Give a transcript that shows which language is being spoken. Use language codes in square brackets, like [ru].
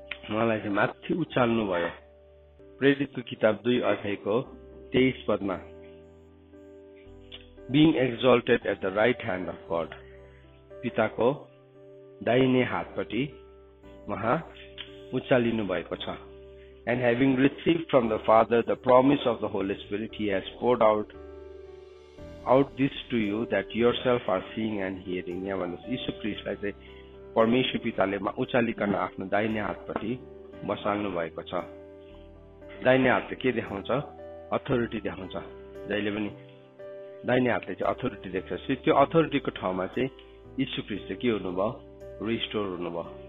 [ne] उहाँलाई चाहिँ माथि उचाल्नु भयो। प्रेरितको किताब 2:23 [en] being exalted at the right hand of God, [ne] पिताको दाहिने हातपट्टि उहाँ उचालिनु भएको छ। [en] And having received from the Father the promise of the Holy Spirit, He has poured out this to you that yourself are seeing and hearing। [ne] यहाँ भन्नुहोस् यीशु ख्रीष्टलाई चाहिँ परमेश्वर पिताले उचालिकन आफ्नो दाहिने हातपट्टि बसाल्नु भएको छ। दाहिने हातले के देखाउँछ? अथोरिटी देखाउँछ। जहिले पनि दाहिने हातले चाहिँ अथोरिटी देख्छ। त्यो अथोरिटीको ठाउँमा चाहिँ यीशु ख्रीष्ट के हुनुभयो? रिस्टोर हुनुभयो।